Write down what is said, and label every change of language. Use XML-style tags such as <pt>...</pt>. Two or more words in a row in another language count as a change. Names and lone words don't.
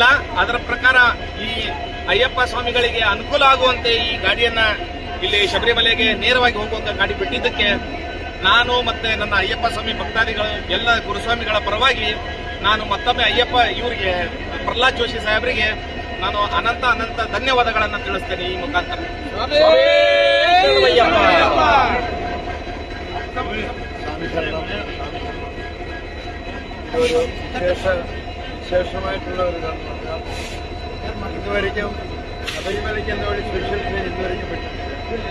<kn>ಅದರ ಪ್ರಕಾರ ಈ ಅಯ್ಯಪ್ಪ ಸ್ವಾಮಿಗಳಿಗೆ ಅನುಕೂಲ ಆಗುವಂತೆ ಈ ಗಾಡಿಯನ್ನ ಇಲ್ಲಿ ಶಬರಿಮಲೆಗೆ ನೇರವಾಗಿ ಹೋಗುವಂತ ಗಾಡಿ ಬಿಟ್ಟಿದ್ದಕ್ಕೆ ನಾನು ಮತ್ತೆ ನನ್ನ ಅಯ್ಯಪ್ಪ ಸ್ವಾಮಿ ಭಕ್ತಾದಿಗಳು ಎಲ್ಲ ಗುರುಸ್ವಾಮಿಗಳ ಪರವಾಗಿ ನಾನು ಮತ್ತೊಮ್ಮೆ ಅಯ್ಯಪ್ಪ ಇವರಿಗೆ ಪ್ರಹ್ಲಾದ್ ಜೋಶಿ ಸಾಹೇಬರಿಗೆ ನಾನು ಅನಂತ ಅನಂತ ಧನ್ಯವಾದಗಳನ್ನು ತಿಳಿಸ್ತೇನೆ ಈ ಮುಖಾಂತರ.</kn> <ml>വിശേഷമായിട്ടുള്ള ഒരു കർമ്മം. ഇതുവരെയ്ക്കും ശബരിമലയ്ക്ക് എന്നോട്</ml> <en>special train</en> <ml>ഇതുവരെയ്ക്കും വിട്ടിട്ടില്ല.</ml>